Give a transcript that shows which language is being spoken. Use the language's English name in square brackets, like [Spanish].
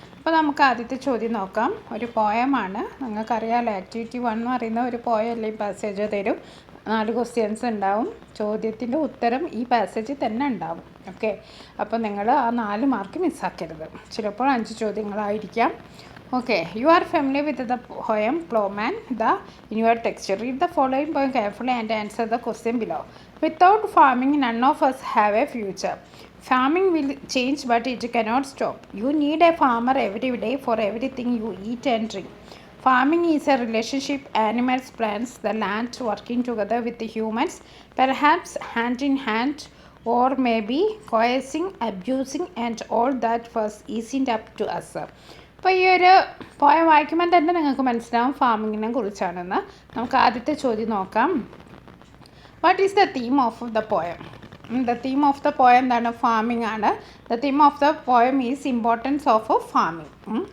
[Malayalam] അപ്പോൾ നമുക്ക് ആദ്യത്തെ ചോദ്യം നോക്കാം. ഒരു പോയമാണ്. നിങ്ങൾക്കറിയാമല്ലോ, ആക്ടിവിറ്റി 1 എന്ന് പറയുന്ന ഒരു പോയം അല്ലെങ്കിൽ പാസേജ് തരും. 4 ക്വസ്റ്റ്യൻസ് ഉണ്ടാവും. ചോദ്യത്തിൻ്റെ ഉത്തരം ഈ പാസേജിൽ തന്നെ ഉണ്ടാവും. ഓക്കെ, അപ്പോൾ നിങ്ങൾ ആ 4 മാർക്ക് മിസ്സാക്കരുത്. ചിലപ്പോൾ 5 ചോദ്യങ്ങളായിരിക്കാം. [English] Okay, you are familiar with the poem Plowman in your text. Read the following poem carefully and answer the question below. Without farming, none of us have a future. Farming will change, but it cannot stop. You need a farmer every day for everything you eat and drink. Farming is a relationship, animals, plants, the land working together with the humans, perhaps hand in hand, or maybe coercing, abusing, and all that first isn't up to us. [Malayalam] അപ്പോൾ ഈ ഒരു poem വായിക്കുമ്പോൾ തന്നെ നിങ്ങൾക്ക് മനസ്സിലാവും ഫാമിങ്ങിനെ കുറിച്ചാണെന്ന്. നമുക്ക് ആദ്യത്തെ ചോദ്യം നോക്കാം. [English] What is the theme of the poem? The theme of the poem [Malayalam] എന്താണ്? ഫാമിംഗ് ആണ്. [English] The theme of the poem is importance of farming.